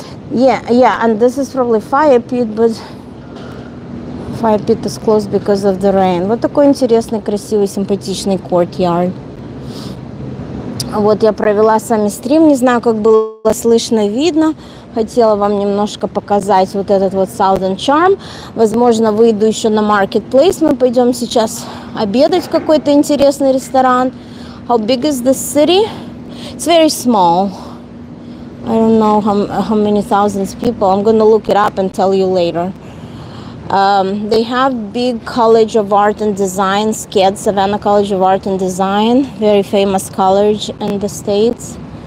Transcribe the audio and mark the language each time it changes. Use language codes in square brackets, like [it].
[en] Yeah, and this is probably fire pit, but fire pit is closed because of the rain. [ru] Вот такой интересный, красивый, симпатичный courtyard. Вот я провела с вами стрим, не знаю, как было слышно, видно. Хотела вам немножко показать вот этот вот Southern Charm. Возможно, выйду еще на Marketplace. Мы пойдем сейчас обедать в какой-то интересный ресторан. [en] How big is the city? It's very small. I don't know how many thousands people. I'm going to look it up and tell you later. They have big College of Art and Design, SCAD, Savannah College of Art and Design, very famous college in the States.